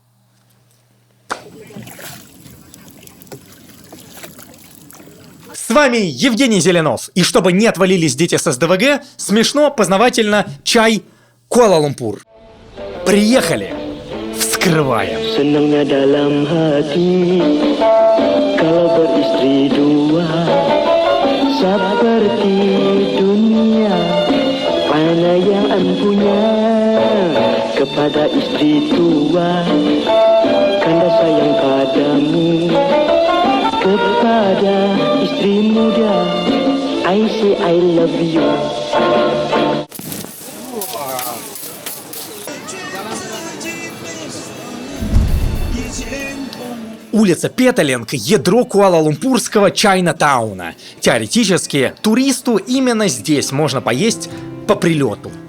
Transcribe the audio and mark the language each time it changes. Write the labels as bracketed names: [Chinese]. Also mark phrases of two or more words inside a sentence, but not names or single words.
[Russian] С вами Евгений Зеленов. И чтобы не отвалились дети с СДВГ, смешно, познавательно, чай, Куала-Лумпур. Приехали! Вскрываем! [Malay] Senangnya dalam hati kalau beristri dua seperti dunia mana yang punya kepada istri tua kanda sayang padamu kepada istri muda [English] I say I love you. [Russian] Улица Петалинг – ядро Куала-Лумпурского Чайна-тауна. Теоретически, туристу именно здесь можно поесть по прилету.